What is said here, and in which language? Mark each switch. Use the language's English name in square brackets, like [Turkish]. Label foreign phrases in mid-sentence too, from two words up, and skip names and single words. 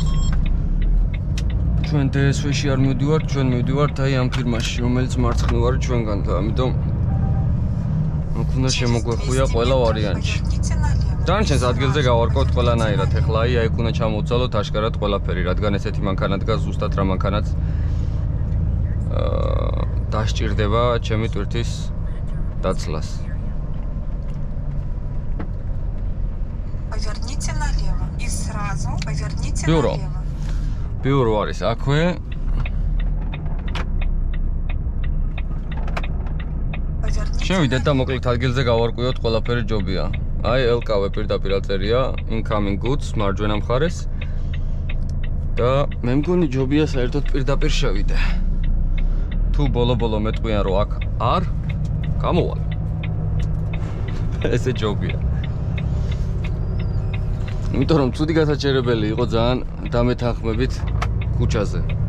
[Georgian] ჩვენ DSV-ში არ მივდივართ, ჩვენ მივდივართ აი ამ ფირმაში, რომელიც მარცხნივ არის ჩვენგან და ამიტომ უნდა შემოგვეხვია ყველა ვარიანტი. დანარჩენს ადგილზე გავარკვევთ ყველანაირად. ეხლა აი აქ უნდა ჩამოვცალოთ აშკარად ყველაფერი, რადგან ესეთი მანქანა დგას ზუსტად რა მანქანაც დასჭირდება ჩემი ტვირთის დაცლას. [Russian] Поверните налево и сразу поверните Бюро. налево. [Georgian] ბიურო არის აქვე. შევიდეთ და მოკლედ ადგილზე გავარკვიოთ ყველაფერი ჯობია. აი LKW პირდაპირ აწერია [English] incoming goods [Georgian] მარჯვენა მხარეს. და მე მგონი ჯობია საერთოდ პირდაპირ შევიდე. თუ ბოლო-ბოლო მეტყვიან რომ აქ არ გამოვალ. ესე ჯობია. იმიტომ რომ ცუდი გასაჩერებელი იყო ძალიან დამეთანხმებით ქუჩაზე.